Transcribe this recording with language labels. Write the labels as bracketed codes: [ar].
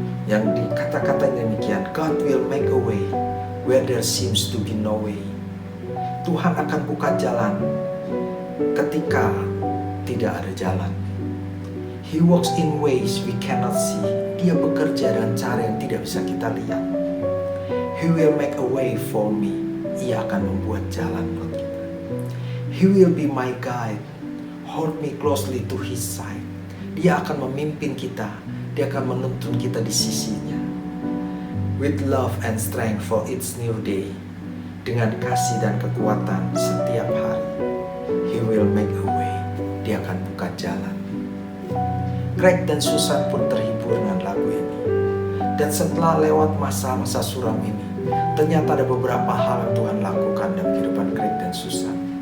[id] Yang dikata-katanya demikian, [en] God will make a way where there seems to be no way. [id] Tuhan akan buka jalan ketika tidak ada jalan. [en] He works in ways we cannot see. [id] Dia bekerja dengan cara yang tidak bisa kita lihat. [en] He will make a way for me. [id] Ia akan membuat jalan buat kita. [en] He will be my guide. Hold me closely to his side. [id] Dia akan memimpin kita. Dia akan menuntun kita di sisinya. [en] with love and strength for each new day. [id] Dengan kasih dan kekuatan setiap hari. [en] He will make a way. [id] Dia akan buka jalan. Craig dan Susan pun terhibur dengan lagu ini. Dan setelah lewat masa-masa suram ini, ternyata ada beberapa hal yang Tuhan lakukan dalam kehidupan Craig dan Susan.